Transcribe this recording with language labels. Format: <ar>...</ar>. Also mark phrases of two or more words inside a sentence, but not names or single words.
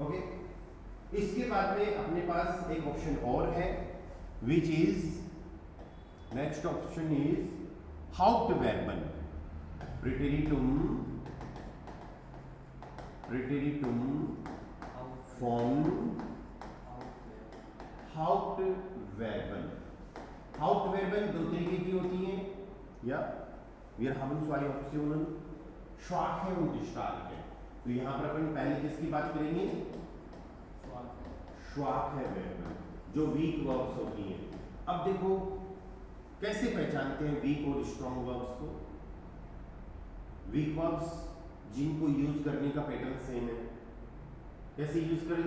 <hi>ओके, इसके बाद में अपने पास एक ऑप्शन और है,</hi> <en>which is next option is</en> <hi>हाउप्टवर्बन,</hi> <de>Präteritum Form Hauptverben.</de> <hi>हाउप्टवर्बन दो तरीके की होती हैं, या</hi> <de>wir haben zwei Optionen, schwache und starke।</de> <hi>तो यहाँ पर अपन पहले किसकी बात करेंगे?</hi> <de>schwache Verben,</de> <hi>जो</hi> <en>weak verbs</en> <hi>होती हैं। अब देखो कैसे पहचानते हैं वीक और</hi> <en>strong verbs</en> <hi>को?</hi> <en>weak verbs</en> <hi>जिनको यूज करने का पैटर्न सेम है, कैसे यूज करेंगे?</hi>